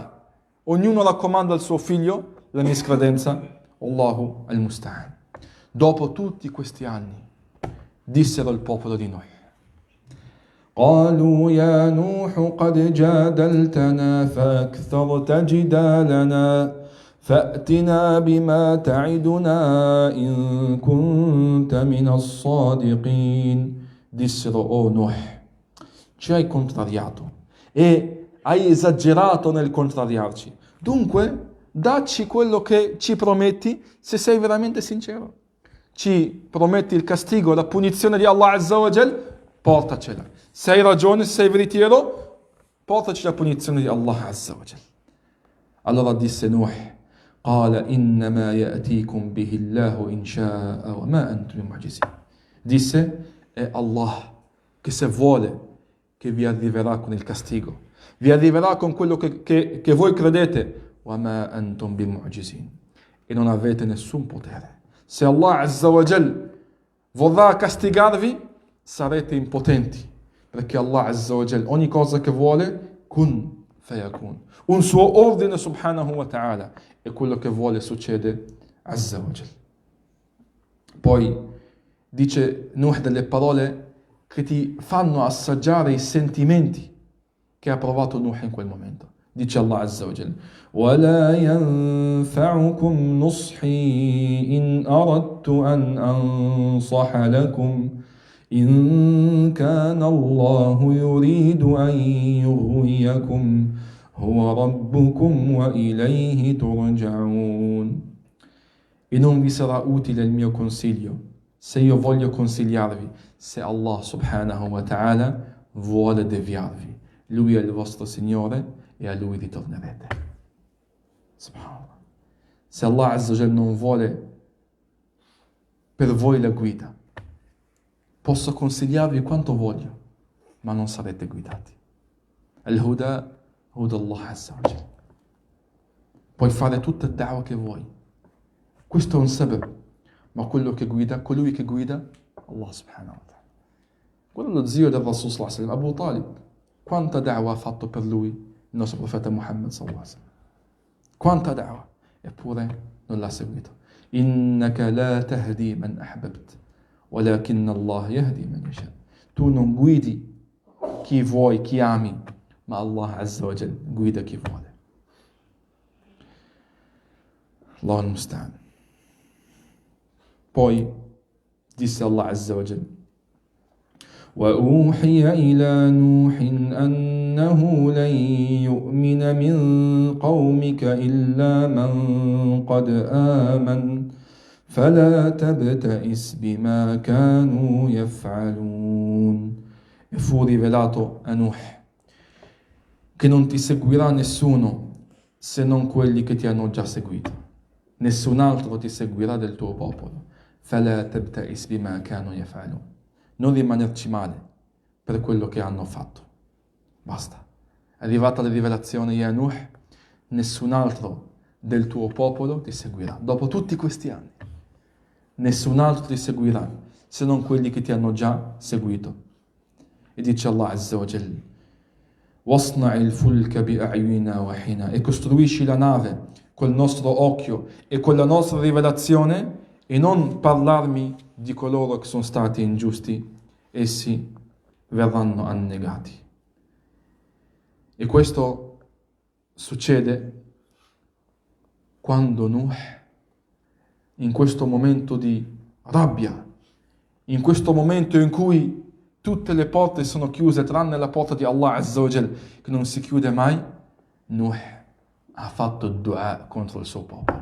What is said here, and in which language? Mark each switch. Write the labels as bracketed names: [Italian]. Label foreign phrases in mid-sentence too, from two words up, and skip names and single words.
[Italian] Ognuno raccomanda al suo figlio la miscredenza. [Arabic] الله المستعان. [Italian] Dopo tutti questi anni dissero il popolo di Nuh: [Arabic] قالوا يا نوح قد جادلتنا فأكثرت جدالنا فأتنا بما تعدنا إن كنت من الصادقين. [Italian] Dissero: oh Nuh, ci hai contrariato e hai esagerato nel contrariarci. Dunque, dacci quello che ci prometti se sei veramente sincero. Ci prometti il castigo, la punizione di [Arabic] الله عز وجل? [Italian] Portacela. Se hai ragione, se sei veritiero, portaci la punizione di [Arabic] الله عز وجل. [Italian] Allora disse [Arabic] Nuh: قال إنما يأتيكم به الله إن شاء وما أنتم بمعجزين. [Italian] Disse: è Allah che se vuole che vi arriverà con il castigo, vi arriverà con quello che voi credete, [Arabic] وما أنتم بمعجزين, [Italian] e non avete nessun potere. Se [Arabic] الله عز وجل [Italian] vorrà castigarvi, sarete impotenti, perché [Arabic] الله عز وجل [Italian] ogni cosa che vuole, [Arabic] كن فيكون, [Italian] un suo ordine [Arabic] سبحانه وتعالى, [Italian] e quello che vuole succede. [Arabic] عز وجل. [Italian] Poi dice Nuh delle parole che ti fanno assaggiare i sentimenti che ha provato Nuh in quel momento. [Arabic] Dice الله عز وجل: وَلَا يَنْفَعُكُمْ نُصْحِي إِنْ أَرَدْتُ أَنْ أَنْصَحَ لَكُمْ إِنْ كَانَ اللَّهُ يُرِيدُ أَنْ يُغْوِيَكُمْ هُوَ رَبُّكُمْ وَإِلَيْهِ تُرْجَعُونَ. [Italian] E non vi sarà utile il mio consiglio se io voglio consigliarvi, se [Arabic] الله سبحانه وتعالى [Italian] vuole deviarvi. Lui è il vostro Signore e a Lui ritornerete. Subhanallah. Se [Arabic] الله عز وجل [Italian] non vuole per voi la guida, posso consigliarvi quanto voglio, ma non sarete guidati. [Arabic] الهدى، هدى الله عز وجل. [Italian] Puoi fare tutta il da'wah che vuoi. Questo è un sabab, ma quello che guida, colui che guida, [Arabic] الله سبحانه وتعالى. [Italian] Quello è lo zio del Rasul [Arabic] صلى الله عليه وسلم, [Italian] Abu Talib. Quanta da'wah ha fatto per lui il nostro profeta Muhammad [Arabic] صلى الله عليه وسلم? [Italian] Quanta da'wah? Eppure non l'ha seguito. [Arabic] إنك لا تهدي من أحببت ولكن الله يهدي من يشاء. [Italian] Tu non guidi chi vuoi, chi ami, ma [Arabic] الله عز وجل [Italian] guida chi vuole. [Arabic] الله المستعان. [Italian] Poi disse [Arabic] الله عز وجل: وأوحي إلى نوح أنه لن يؤمن من قومك إلا من قد آمن فلا تبتئس بما كانوا يفعلون. [Italian] E fu rivelato a Nuh che non ti seguirà nessuno se non quelli che ti hanno già seguito. Nessun altro ti seguirà del tuo popolo. [Arabic] فلا تبتئس بما كانوا يفعلون. [Italian] Non rimanerci male per quello che hanno fatto. Basta. È arrivata la rivelazione, ya Nuh, nessun altro del tuo popolo ti seguirà. Dopo tutti questi anni, nessun altro ti seguirà se non quelli che ti hanno già seguito. E dice [Arabic] الله عز وجل: وَاصْنَعِ الْفُلْكَ بِأَعْيُنِنَا وَحِينَا. [Italian] E costruisci la nave col nostro occhio e con la nostra rivelazione, e non parlarmi di coloro che sono stati ingiusti, essi verranno annegati. E questo succede quando Nuh, in questo momento di rabbia, in questo momento in cui tutte le porte sono chiuse tranne la porta di [Arabic] الله عز وجل, [Italian] che non si chiude mai, Nuh ha fatto dua contro il suo popolo.